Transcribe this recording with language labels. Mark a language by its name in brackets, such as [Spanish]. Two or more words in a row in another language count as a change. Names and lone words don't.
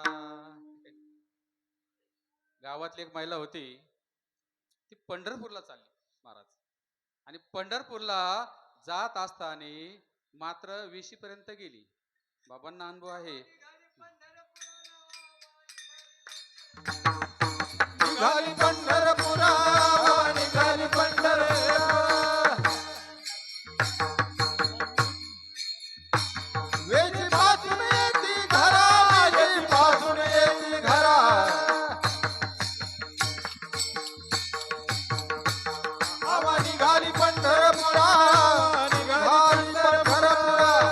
[Marathi] गावातली एक महिला होती ती पंढरपूरला चालली महाराज आणि पंढरपूरला जात असताना मात्र वेशीपर्यंत गेली. बाबांना अनुभव आहे. निघाली पंढरपुरा निघाली पंढरपुरा वेची पासून येती घरा वेची पासून येती घरा आवा निघाली पंढरपुरा निघाली पंढरपुरा